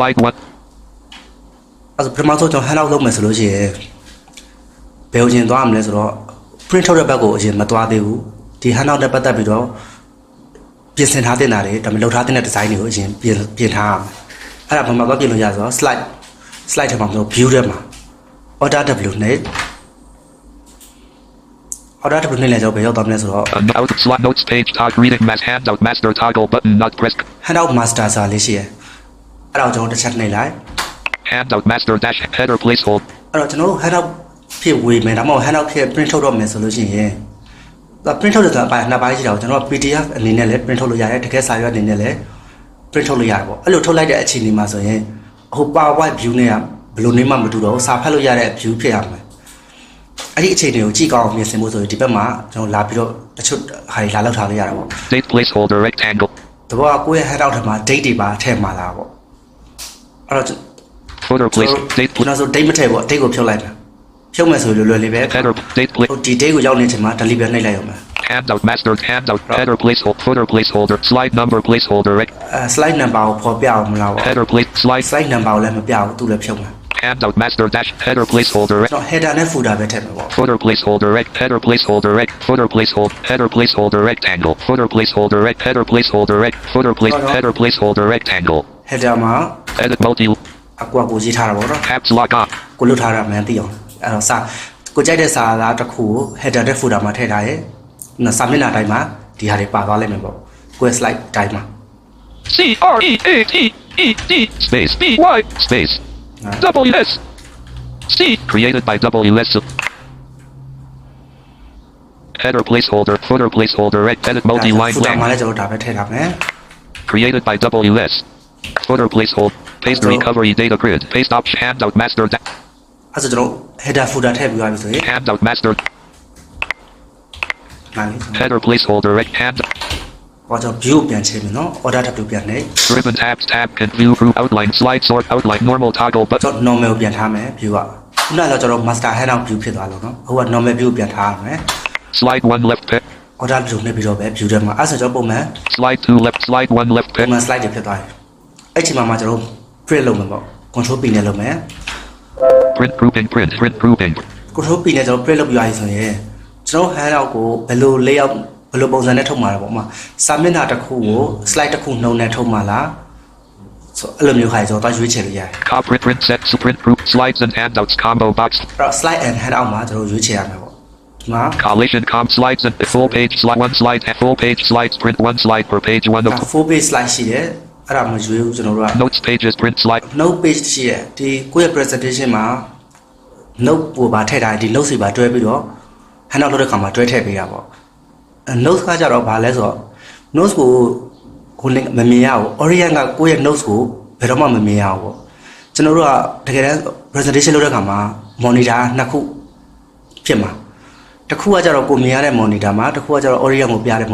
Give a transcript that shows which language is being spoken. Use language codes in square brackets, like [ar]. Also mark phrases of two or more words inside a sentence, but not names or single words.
[my] အဲ့ဆိုပထမဆုံးကျွန်တော် handout လုပ်မယ်ဆိုလို့ရှိရင်ဘယ်လိုကျင်သွားမလဲဆိုတော့ print ထုတ်တဲ့ဘက်ကိုအရင်မသွားသေးဘူး။ဒီ handout နဲ့ပတ်သက်ပြီးတော့ပြင်ဆင်ထားတဲ့နာတွေဒါပေမဲ့လုပ်ထားတဲ့ design တွေကိုအရင်ပြင်ထားရမယ်။အဲ့ဒါဘာမှတော့ပြင်လို့ရဆိုတော့ slide ထဲမှာကျွန်တော် view ထဲမှာ [en] order w [my] နဲ့ [en] order w [my] နဲ့လည်းကျွန်တော်ဘယ်ရောက်သွားမလဲဆိုတော့ [en] Out slide notes page tag reading mass handout master toggle button not pressed. handout master [my] ဆိုတာလေးရှိရယ်အဲ့ဒါကိုကျွန်တော်တစ်ချက်နှိပ်လိုက် [en] Handout master dash header placeholder. [my] အဲ့တော့ကျွန်တော်တို့ handout ဖြစ်ဝေမယ်ဒါမှမဟုတ် handout ဖြစ် print ထုတ်တော့မယ်ဆိုလို့ရှိရင်ဒါ print ထုတ်တဲ့ဆိုတာအပိုင်းနှစ်ပိုင်းရှိတာကိုကျွန်တော် PDF အနေနဲ့လည်း print ထုတ်လို့ရတယ်တကယ်စာရွက်အနေနဲ့လည်း print ထုတ်လို့ရတယ်ပေါ့အဲ့လိုထုတ်လိုက်တဲ့အခြေအနေမှာဆိုရင်ဟို PowerPoint view နဲ့ကဘယ်လိုနေမှမတူတော့ဘူးစာဖတ်လို့ရတဲ့ view ဖြစ်ရမယ်အဲ့ဒီအခြေအနေကိုကြည့်ကောင်းအောင်ပြင်ဆင်ဖို့ဆိုရင်ဒီဘက်မှာကျွန်တော်လာပြီးတော့တချို့ဟာတွေလာလောက်ထားလို့ရတာပေါ့ [en] Date placeholder rectangle. [my] တဘောကကိုယ့်ရဲ့ handout ထဲမှာ date တွေပါထည့်မှာလားပေါ့အဲ့တော့ [en] Footer place date [my] ကျွန်တော်ဆို date မထည့်ပေါ့ date ကိုဖြုတ်လိုက်မယ်ဖြုတ်မယ်ဆိုလွယ်လွယ်လေးပဲ [en] header date [my] ဟိုဒီ date ကိုရောက်နေချိန်မှာ delete ပဲနှိပ်လိုက်ရမယ် [en] handout master handout header placeholder footer placeholder slide number placeholder slide number [my] ကိုပေါ်ပြအောင်မလားပေါ့ [en] header place slide slide number [my] ကိုလည်းမပြဘူးသူလည်းဖြုတ်မယ် [en] handout master dash header placeholder [my] ကျွန်တော် header နဲ့ footer ပဲထည့်မယ်ပေါ့ [en] footer placeholder header placeholder footer placeholder header placeholder rectangle footer placeholder header placeholder footer place header placeholder rectangle [my] header မှာ [en] edit multi [my] အကွာကိုရေးထားတာပေါ့နော် [en] caps lock on [my] ကိုလွတ်ထားတာမှန်သိအောင်အဲ့တော့စာကိုကြိုက်တဲ့စာသားတစ်ခုကို header နဲ့ footer မှာထည့်ထားရဲစာမျက်နှာတိုင်းမှာဒီဟာတွေပါသွားလိမ့်မယ်ပေါ့ကိုယ့် slide တိုင်းမှာ [en] C R E A T E D space B Y space W S C created by W S header placeholder footer placeholder edit multi-line [my] footer မှာ [en] blank [my] လည်းကျွန်တော်ဒါပဲထည့်ထားမယ် [en] created by W S footer placeholder paste recovery data grid paste option handout master [my] အဲ့ဆိုကျွန်တော် [en] header footer [my] ထည့်ပြီးသွားပြီဆိုရင် [en] handout master [my] နားလေး [en] header placeholder hand [my] ဟောကျွန်တော် view ပြန်ချိန်မယ်နော် [en] order w [my] ပြန်နေ [en] ribbon tabs tab can view through outline slide sort outline normal toggle [my] ကျွန် [en] button [my] တော် normal ပြန်ထားမယ် view ကခုနကတော့ကျွန်တော် [en] master handout view [my] ဖြစ်သွားလို့နော်ဟိုက [en] normal view [my] ပြန်ထားရမယ် [en] slide 1 left pick order w [my] နဲ့ပြီးတော့ပဲ view ထဲမှာအဲ့ဆိုကျွန်တော်ပုံမှန် [en] slide 2 left slide 1 left [my] ပုံ [en] pick [my] မှန် slide တွေဖြစ်သွားတယ်အဲ့ချိန်မှာကျွန်တော် print လုပ်မယ်ပေါ့ [en] control p [my] နဲ့လုပ်မယ် [en] print grouping print grouping control p [my] နဲ့ကျွန်တော် print လုပ်ပြရည်ဆိုရင်ကျွန်တော် handout ကိုဘယ်လို layout ဘယ်လိုပုံစံနဲ့ထုတ်မှာလဲပေါ့မှာစာမျက်နှာတစ်ခုကို slide တစ်ခုနှုံနဲ့ထုတ်မှာလားဆိုအဲ့လိုမျိုးခါကျွန်တော်ရွေးချယ်လို့ရတယ် [en] copy print set to print group slides and handouts combo box [my] အဲ့တော့ [en] slide and handout [my] မှာကျွန်တော်ရွေးချယ်ရမယ်ပေါ့ဒီမှာ [en] collision com slides and full page slide 1 slide and full page slides print 1 slide per page 1 of [my] 4 page slide ရှိတယ်အဲ့ဒါမရွေးဘူးကျွန်တော်တို့က [en] notes pages print slide note page [my] ရှိတယ်ဒီကိုယ့်ရဲ့ presentation မှာ note ပို့ပါထည့်ထားတယ်ဒီ notes တွေပါတွဲပြီးတော့ handout လုပ်တဲ့ခါမှာတွဲထည့်ပေးတာပေါ့ notes ကကြတော့ဘာလဲဆိုတော့ notes ကိုကိုမမြင်ရဘူး orient ကကိုယ့်ရဲ့ notes ကို ဘယ်တော့မှမမြင်ရဘူးပေါ့ကျွန်တော်တို့ကတကယ်တမ်း presentation လုပ်တဲ့ခါမှာ monitor နှစ်ခုဖြစ်မှာတစ်ခုကကြတော့ကိုမြင်ရတဲ့ monitor မှာတစ်ခုကကြတော့ orient ကိုပြတဲ့